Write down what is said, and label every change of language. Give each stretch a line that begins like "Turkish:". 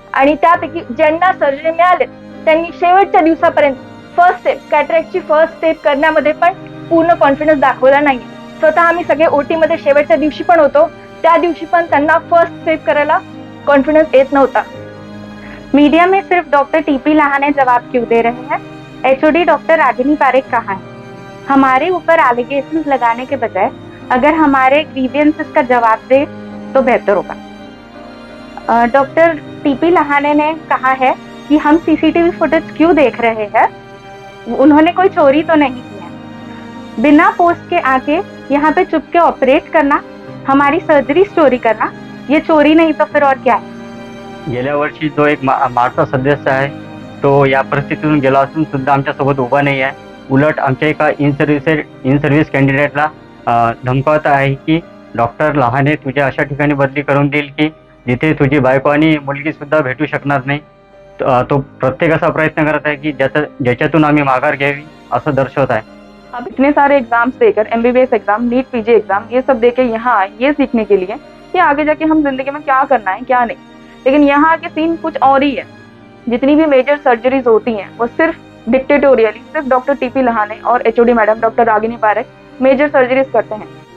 Marathi: आणि त्यापैकी ज्यांना सर्जरी मिळाले त्यांनी शेवटच्या दिवसापर्यंत फर्स्ट स्टेप, कॅटरॅक्टची फर्स्ट स्टेप करण्यामध्ये पण पूर्ण कॉन्फिडन्स दाखवला नाही. स्वतः आम्ही सगळे ओटी मध्ये शेवटच्या दिवशी पण होतो, त्या दिवशी पण त्यांना फर्स्ट स्टेप करायला कॉन्फिडन्स येत नव्हता.
Hindi: मीडिया में सिर्फ डॉक्टर टी.पी. लहाने जवाब क्यों दे रहे हैं? एचओडी डॉक्टर रागिनी पारेख कहाँ है? हमारे ऊपर एलिगेशंस लगाने के बजाय अगर हमारे ग्रीवियंसेस का जवाब दे तो बेहतर होगा. Doctor TP. लहाने ने कहा है कि हम सीसीटीवी फुटेज क्यों देख रहे हैं? उन्होंने कोई चोरी तो नहीं की है. बिना पोस्ट के आके यहाँ पे चुपके ऑपरेट करना, हमारी सर्जरी चोरी करना, ये चोरी नहीं तो फिर और क्या है?
Marathi: गेल्या वर्षी जो एक मार्चा सदस्य आहे तो या परिस्थितीतून गेला असून सुद्धा आमच्यासोबत उभा नाही आहे. उलट आमच्या एका इन सर्व्हिस कॅन्डिडेटला धमकावत आहे की डॉक्टर लहाने तुझ्या अशा ठिकाणी बदली करून देईल की जिथे तुझी बायको आणि मुलगी सुद्धा भेटू शकणार नाही. तो प्रत्येक असा प्रयत्न करत आहे की ज्याच्यातून आम्ही माघार घ्यावी असं दर्शवत आहे.
Hindi: अब इतने सारे एग्जाम्स देकर, MBBS exam, NEET, PG exam, ये सब देके यहाँ आए ये सीखने के लिए कि आगे जाके हम जिंदगी में क्या करना है क्या नहीं. लेकिन यहाँ के सीन कुछ और ही है. जितनी भी मेजर सर्जरीज होती हैं वो सिर्फ डिक्टेटोरियली सिर्फ डॉक्टर टी.पी. लहाने और HOD madam doctor Ragini Parekh major surgeries करते हैं.